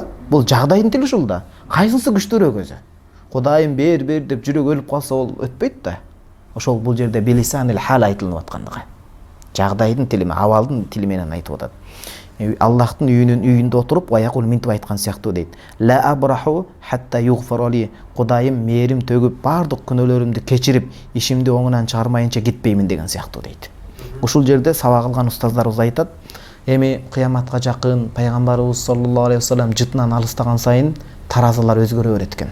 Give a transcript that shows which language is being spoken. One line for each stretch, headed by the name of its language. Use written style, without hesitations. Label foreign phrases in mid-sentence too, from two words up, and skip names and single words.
Kyrgyz: Бул жагдайдын тили ушул да. Кайсысы күчтүүрөөк өзү? Кудайым бер деп жүрөк өлүп калса ол өтпөйт да. Ошол бул жерде
Arabic: بلسان الحال
Kyrgyz: айтылып аткандыгы. Жагдайдын тили, абалдын тили менен айтып атат. Аллахтын үйүндө отуруп аякул минтип айткан сыяктуу дейт.
Arabic: لا أبرح حتى يغفر لي.
Kyrgyz: Кудайым мээрим төгүп бардык күнөөлөрүмдү кечирип, ишимди оңунан чыгармайынча кетпеймин деген сыяктуу дейт. Ушул жерде сабак алган устаздарыбыз айтат, эми кыяматка жакын пайгамбарыбыз
Arabic: صلى الله عليه وسلم
Kyrgyz: жытынан алыстаган сайын таразалар өзгөрө берет экен.